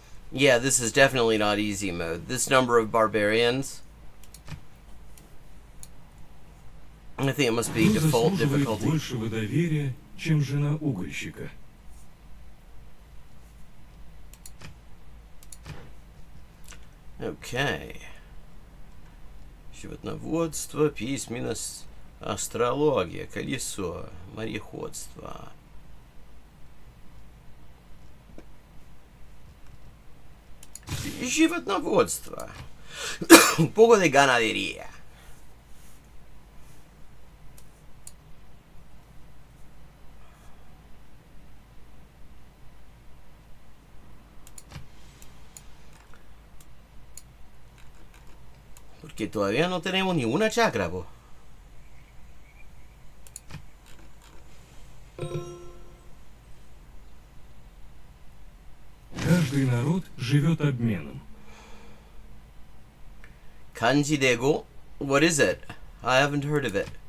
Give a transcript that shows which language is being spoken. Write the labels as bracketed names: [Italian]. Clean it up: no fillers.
[English] Yeah, this is definitely not easy mode. This number of barbarians, I think it must be default difficulty. [Russian] Большего доверия, чем жена угольщика. [English] Okay. [Russian] Животноводство, письменность, астрология, колесо, мореходство. [Spanish] Животноводство. Un poco de ganadería. Porque todavía no tenemos ni una chacra, po. [Russian] Каждый народ живет обменом. [English] Kanji de go? What is it? I haven't heard of it.